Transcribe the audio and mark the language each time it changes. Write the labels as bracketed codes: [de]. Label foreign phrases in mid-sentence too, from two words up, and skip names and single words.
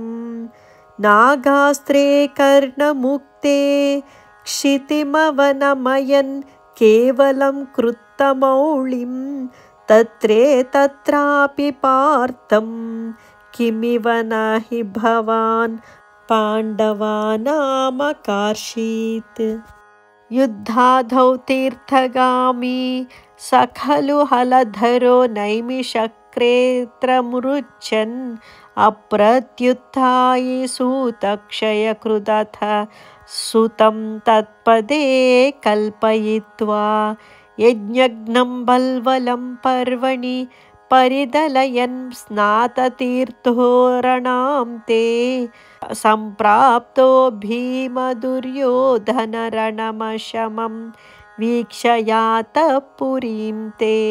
[sa] నాగాస్త్రే కర్ణముక్తే క్షితిమవనమయన్ కేవలం కృత్తమౌళిం తత్రే తత్రాపి పార్థం కిమివ నహి భవాన్ పాండవానామకార్షీత్. యుద్ధాధౌ తీర్థగామి సఖలు హలధరో నైమిషక్ర चक्रेऽत्रमुरुच्छन् अप्रत्युत्थाय सूतक्षयकृदथ सुतं तत्पदे कल्पयित्वा यज्ञघ्नं बल्वलं पर्वणि परिदलयन् स्नाततीर्थोरणां ते सम्प्राप्तो भीमदुर्योधनरणमशमं वीक्षयातः पुरीं ते